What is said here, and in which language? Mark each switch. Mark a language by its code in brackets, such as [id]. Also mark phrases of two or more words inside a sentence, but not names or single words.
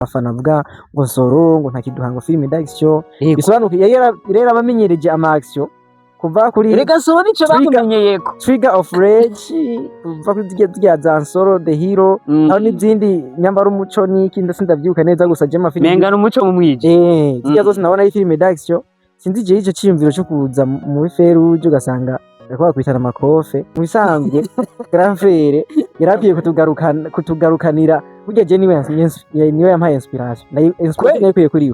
[rn] abafana avuga ngo Nsoro ngo ntakiduha ngo [fr] film d'action [rn] bisobanuka rero abamenyereje ama action kuva kuri rega Nsoro nico bakumenyeyeko Trigger of Rage kuva kuri zirya za Nsoro the hero aho n'izindi nyambara umuco n'iki ndavyibuka neza gusa je amafilm menga n'umuco mu mwije zirya zose nabona ari [fr] film d'action [rn] sinzi je ico ciyumviro cyo kuza muri Feruje ugasanga ariko bakwitana amakofe mu bisanzwe [fr] Grand Frère [rn] yaragiye kutugarukanira burya je niwe yampaye inspiration nayo kuri we